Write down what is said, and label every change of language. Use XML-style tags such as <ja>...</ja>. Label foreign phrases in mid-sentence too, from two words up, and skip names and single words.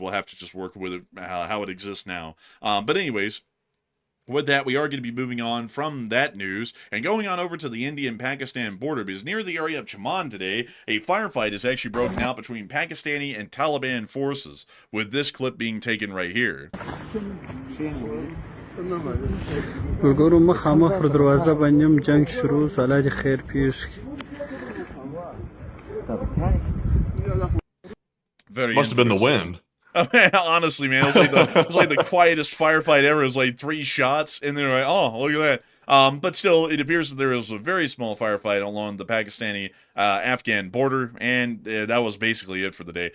<en>We'll have to just work with it, how it exists now. But anyways, with that, we are going to be moving on from that news and going on over to the Indian-Pakistan border, because near the area of Chaman today, a firefight is actually broken out between Pakistani and Taliban forces, with this clip being taken right here.</en> <ps>ملګرو مخامخ پر دروازه باندې جنگ شروع شو الله دې خیر پیښ</ps> <en>Very Must have been the wind. Honestly, man, it was like the quietest firefight ever. It was like 3 shots, and they're like, oh, look at that. But still, it appears that there was a very small firefight along the Pakistani-Afghan border, and that was basically it for the day.</en>